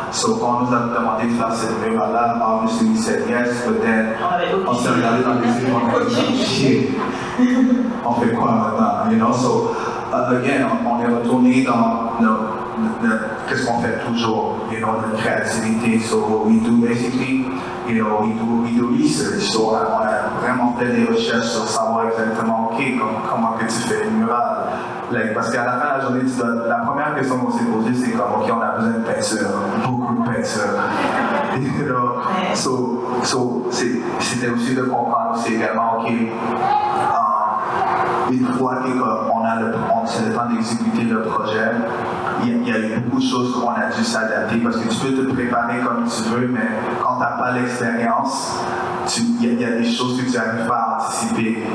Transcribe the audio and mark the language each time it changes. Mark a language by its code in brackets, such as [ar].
[fr] So, quand on nous a demandé de faire cette murale-là, [en] obviously we said yes, but then [fr] on s'est regardé dans les yeux, on a dit [en] shit, [fr] on fait quoi maintenant, [en] you know? [fr] So, again, on est retourné dans qu'est-ce qu'on fait toujours, [en] you know, [fr] notre créativité. [en] So, what we do basically, you know, we do research. [fr] So, on a vraiment fait des recherches sur savoir exactement, ok, comment que tu fais une murale. Parce qu'à la fin de la journée, la première question qu'on s'est posée, c'est comme, ok, on a besoin de peinture, beaucoup de peinture. [en] You know? [fr] So, c'était aussi de comprendre, c'est également, ok, une fois qu'on c'est le temps d'exécuter le projet, il y a eu beaucoup de choses qu'on a dû s'adapter parce que tu peux te préparer comme tu veux, mais quand tu n'as pas l'expérience, il y a des choses que tu n'arrives pas à anticiper.